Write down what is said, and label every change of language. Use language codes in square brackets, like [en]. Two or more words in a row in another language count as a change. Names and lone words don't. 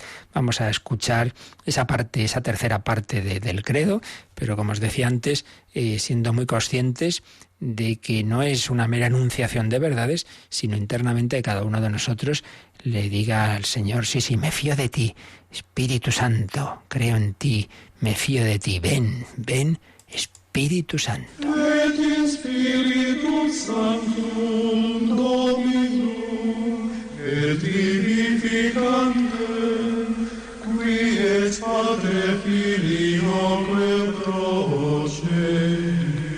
[es] Vamos a escuchar esa tercera parte del credo, pero como os decía antes, siendo muy conscientes de que no es una mera enunciación de verdades, sino internamente cada uno de nosotros le diga al Señor, sí, me fío de ti, Espíritu Santo, creo en ti, me fío de ti, ven, Espíritu Santo. [la] Et Spiritus Sanctum Dominum et vivificantem, qui es Patre Filioque procedit,